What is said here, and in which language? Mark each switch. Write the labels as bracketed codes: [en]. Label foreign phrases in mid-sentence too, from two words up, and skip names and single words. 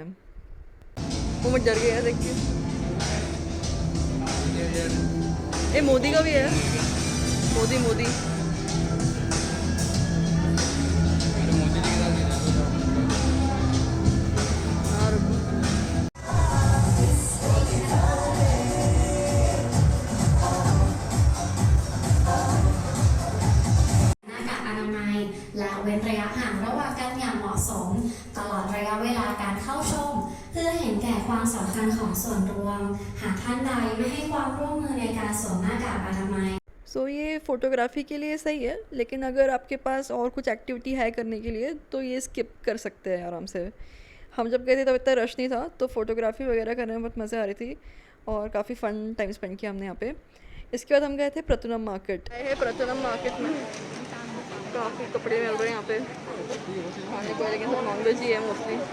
[hi] वो मैं डर गया देख के। ये मोदी का भी है, मोदी मोदी। हाँ, रुको। [th] และเว้นระยะห่างระหว่างกันอย่างเหมาะสมตลอดระยะเวลาการเข้าชมเพื่อเห็นแก่ความสำคัญของส่วนรวมหากท่านใดไม่ให้ความร่วมมือในการสวมหน้ากากอนามัย [hi] सो ये फ़ोटोग्राफी के लिए सही है, लेकिन अगर आपके पास और कुछ एक्टिविटी है करने के लिए तो ये स्किप कर सकते हैं आराम से। हम जब गए थे तब इतना रश नहीं था, तो फ़ोटोग्राफी वगैरह करने में बहुत मज़ा आ रही थी और काफ़ी [en] fun time spend [hi] किया हमने यहाँ पे। इसके बाद हम गए थे प्रतुनम मार्केट। गए हैं प्रतुनम मार्केट में, काफ़ी कपड़े मिल रहे हैं यहाँ पे खाने को, लेकिन सब [en] non veg [hi] ही है मोस्टली।